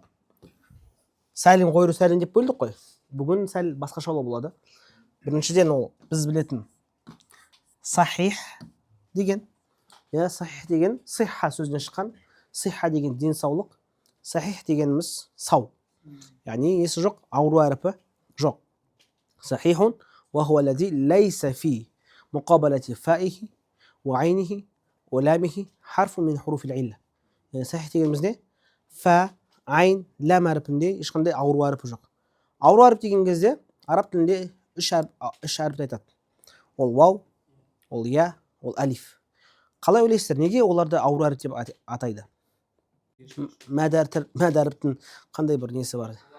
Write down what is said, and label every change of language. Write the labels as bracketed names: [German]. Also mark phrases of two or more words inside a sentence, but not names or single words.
[Kazakh] Сәлем қойру сәлем деп бөлдік қой. Бүгін сәл басқашалау болады. Біріншіден ол біз білетін сахих деген. Сахих деген сихха сөзінен шыққан. Сихха деген денсаулық. Сахих дегеніміз сау. Яғни есі жоқ, ауру әріпі жоқ. [Arabic] صحيح وهو الذي ليس في مقابلة فائه وعينه ولامه حرف من حروف العلة. يعني صحيح [Kazakh] دегеніміз не? Фа, айн, лам әріпінде ешқандай ауру әріпі жоқ. Ауру әріп деген кезде араб тілінде үш әріпті айтады. Ол вау, ол я, ол алиф. Қалай ойлайсыздар? Неге оларды ауру әріп деп атайды? Мәд әріптің қандай бір несі бар?